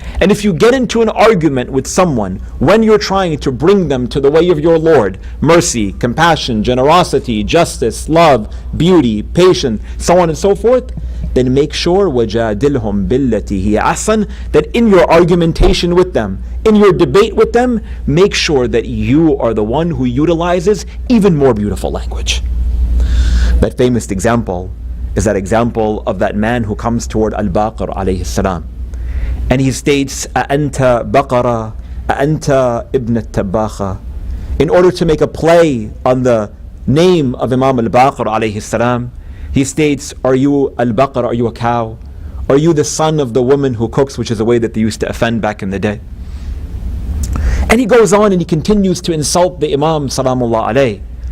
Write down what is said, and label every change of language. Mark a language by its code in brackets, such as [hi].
[en] And if you get into an argument with someone when you're trying to bring them to the way of your Lord, mercy, compassion, generosity, justice, love, beauty, patience, so on and so forth, then make sure [ar] وَجَادِلْهُمْ بِالَّتِي هِيَ أَحْسَنُ, [en] that in your argumentation with them, in your debate with them, make sure that you are the one who utilizes even more beautiful language. That famous example is that example of that man who comes toward Al-Baqir alayhi salam. [ar] And he states, أَأَنْتَ بَقَرَةً أَأَنْتَ إِبْنَ التَّبَّاخَ. [en] In order to make a play on the name of Imam Al-Baqir alayhi salam, he states, are you Al-Baqar, are you a cow? Are you the son of the woman who cooks, which is a way that they used to offend back in the day? And he goes on and he continues to insult the Imam salamullah alayhi.